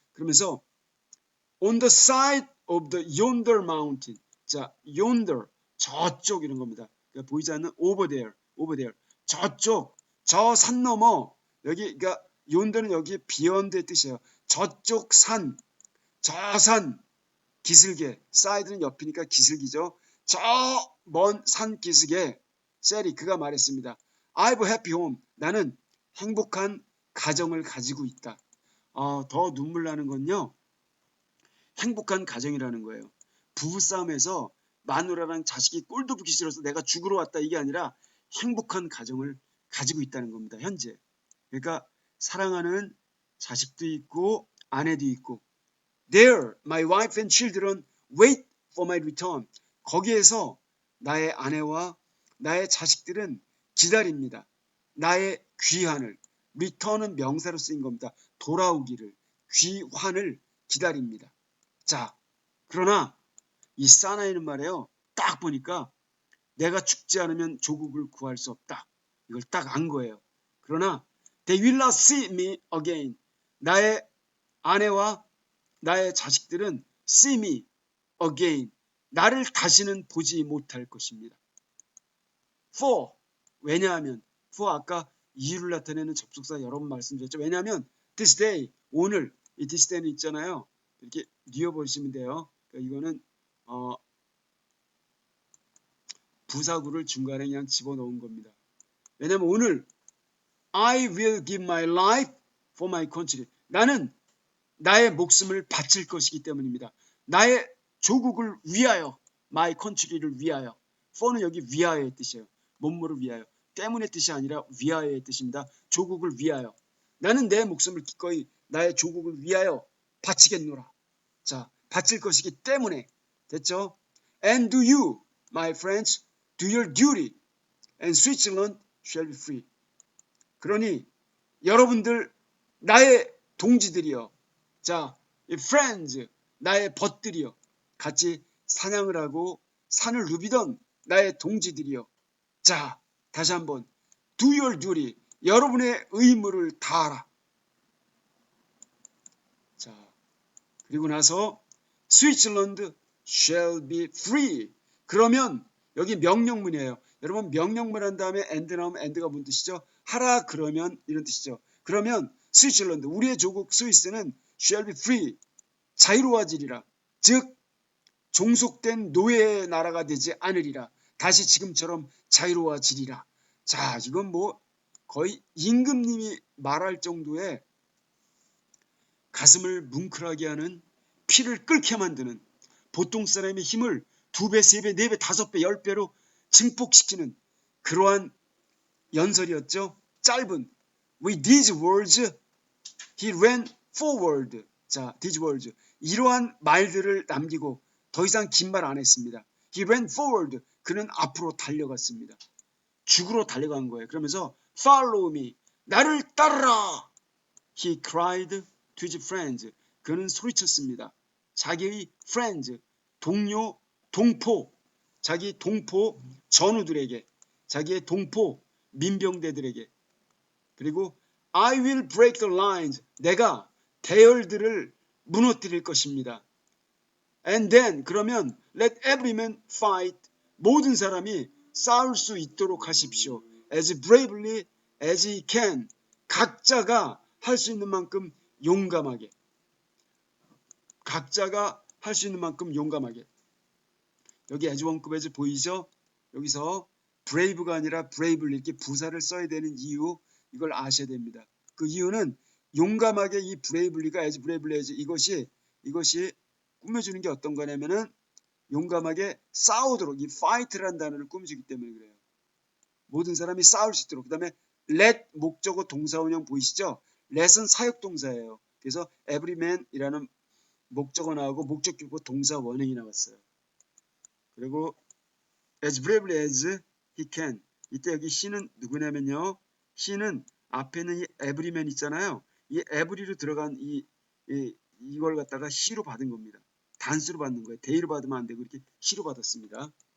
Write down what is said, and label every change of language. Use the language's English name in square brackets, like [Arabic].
[Korean] 그러면서 [English] on the side of the yonder mountain. [Korean] 자, yonder, 저쪽, 이런 겁니다. 보이지 않는 over there. 저쪽, 저 산 너머, 여기, 그러니까 yonder는 여기 beyond의 뜻이에요. 저쪽 산, 저 산, 기슭에, side는 옆이니까 기슭이죠. 저 먼 산 기슭에 셀이 그가 말했습니다. [English] I have a happy home. [Korean] 나는 행복한 가정을 가지고 있다. 더 눈물 나는 건요. 행복한 가정이라는 거예요. 부부싸움에서 마누라랑 자식이 꼴도 보기 싫어서 내가 죽으러 왔다 이게 아니라 행복한 가정을 가지고 있다는 겁니다. 현재. 그러니까 사랑하는 자식도 있고 아내도 있고 [English] There, my wife and children wait for my return. [Korean] 거기에서 나의 아내와 나의 자식들은 기다립니다. 나의 귀환을. return은 명사로 쓰인 겁니다. 돌아오기를. 귀환을 기다립니다. 자, 그러나 이 사나이는 말이에요. 딱 보니까 내가 죽지 않으면 조국을 구할 수 없다. 이걸 딱 안 거예요. 그러나 [English] they will not see me again. [Korean] 나의 아내와 나의 자식들은 [English] see me again. [Korean] 나를 다시는 보지 못할 것입니다. for 왜냐하면 for 아까 이유를 나타내는 접속사 여러 번 말씀드렸죠. 왜냐하면 this day 오늘 이 this day는 있잖아요. 이렇게 뉘어보시면 돼요. 그러니까 이거는 부사구를 중간에 그냥 집어넣은 겁니다. 왜냐하면 오늘 [English] I will give my life for my country. [Korean] 나는 나의 목숨을 바칠 것이기 때문입니다. 나의 조국을 위하여, my country를 위하여. for는 여기 위하여의 뜻이에요. 뭐뭐를 위하여. 때문의 뜻이 아니라 위하여의 뜻입니다. 조국을 위하여. 나는 내 목숨을 기꺼이 나의 조국을 위하여 바치겠노라. 자, 바칠 것이기 때문에. 됐죠? [English] And do you, my friends, do your duty, and Switzerland shall be free. [Korean] 그러니 여러분들 나의 동지들이여. 자, 이 friends, 나의 벗들이여. 같이 사냥을 하고 산을 누비던 나의 동지들이여. 자, 다시 한번 [English] do your duty, [Korean] 여러분의 의무를 다하라. 자, 그리고 나서 [English] Switzerland shall be free. [Korean] 그러면 여기 명령문이에요. 여러분 명령문 한 다음에 and 나오면 and가 뭔 뜻이죠? 하라 그러면 이런 뜻이죠. 그러면 스위스랜드 우리의 조국 스위스는 [English] shall be free [Korean] 자유로워지리라. 즉 종속된 노예의 나라가 되지 않으리라. 다시 지금처럼 자유로워지리라. 자, 이건 뭐 거의 임금님이 말할 정도의 가슴을 뭉클하게 하는 피를 끓게 만드는 보통 사람의 힘을 2배, 3배, 4배, 5배, 10배로 증폭시키는 그러한 연설이었죠. 짧은 [English] With these words he ran forward. [Korean] 자, these words 이러한 말들을 남기고 더 이상 긴 말 안 했습니다. [English] He ran forward. [Korean] 그는 앞으로 달려갔습니다. 죽으러 달려간 거예요. 그러면서 [English] Follow me. [Korean] 나를 따르라. [English] He cried to his friends. [Korean] 그는 소리쳤습니다. 자기의 friends, 동료, 동포, 자기 동포 전우들에게, 자기의 동포 민병대들에게. [English] 그리고 I will break the lines. [Korean] 내가 대열들을 무너뜨릴 것입니다. [English] And then [Korean] 그러면 [English] let every man fight. [Korean] 모든 사람이 싸울 수 있도록 하십시오. [English] As bravely as he can. [Korean] 각자가 할 수 있는 만큼 용감하게. 각자가 할 수 있는 만큼 용감하게. 여기 as 원급 as 보이죠? 여기서 brave가 아니라 bravely 이렇게 부사를 써야 되는 이유 이걸 아셔야 됩니다. 그 이유는 용감하게 이 bravely가 as bravely as 이것이 꾸며주는 게 어떤 거냐면은 용감하게 싸우도록 이 fight라는 단어를 꾸며주기 때문에 그래요. 모든 사람이 싸울 수 있도록. 그 다음에 let 목적어 동사원형 보이시죠? let은 사역동사예요. 그래서 everyman이라는 목적어 나오고 목적격보 동사 원형이 나왔어요. [English] 그리고 as bravely as he can. [Korean] 이때 여기 he는 누구냐면요. he는 앞에는 이 everyman 있잖아요. 이 every로 들어간 이걸 갖다가 he로 받은 겁니다. 단수로 받는 거예요. they로 받으면 안 되고 이렇게 he로 받았습니다.